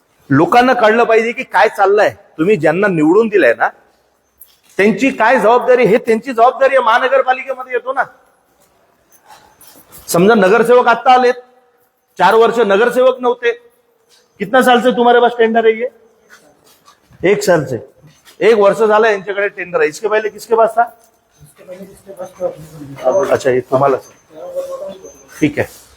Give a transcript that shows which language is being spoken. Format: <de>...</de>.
<mr>लोकांना कळलं पाहिजे की काय चाललंय. तुम्ही ज्यांना निवडून दिलंय ना त्यांची काय जबाबदारी, हे त्यांची जबाबदारी आहे. महानगरपालिकेमध्ये येतो ना. समजा नगरसेवक आता आलेत, 4 वर्ष नगरसेवक नव्हते.</mr> <hi>कितना साल से तुम्हारे पास टेंडर है ये? 1 साल से.</hi> <mr>1 वर्ष झालं यांच्याकडे टेंडर आहे.</mr> <hi>इसके पहले किसके पास था?</hi> <mr>अच्छा, ये तुम्हाला. ठीक आहे.</mr>